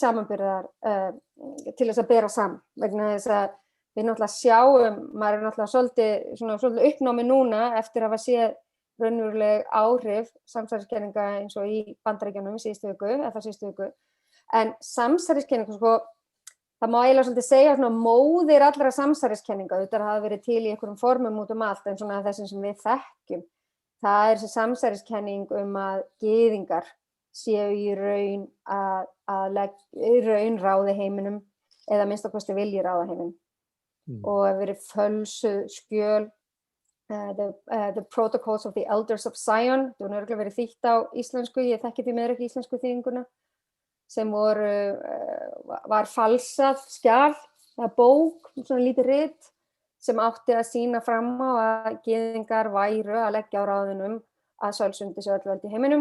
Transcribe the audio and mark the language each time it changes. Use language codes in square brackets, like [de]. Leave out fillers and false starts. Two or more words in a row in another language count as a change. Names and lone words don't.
[is] samanburðar til þess að bera saman vegna þess að við náttúrulega sjáum, maður náttúrulega svolítið uppnámi núna eftir að hafa séð raunveruleg áhrif samsæriskenninga eins og í Bandaríkjunum síðustu viku, en samsæriskenninga, sko, það má eiginlega svolítið segja svona móðir allra samsæriskenninga, þetta hafa verið til í einhverjum formum út allt, en svona þessum sem við þekkjum. Það þessi samsæriskenning að gyðingar séu í raun ráði heiminum eða minnst að kosti vilji ráða heiminum. Og hefur verið fölsuð skjöl, [en] the Protocols of the Elders of Zion, [is] það var örugglega verið þýtt á íslensku, ég þekki því miður ekki íslensku þýðinguna, sem var falsað skjal, eða bók, svona lítið rit, sem átti að sýna fram á að gyðingar væru að leggja á ráðunum að sölsundi séu öll völd í heiminum.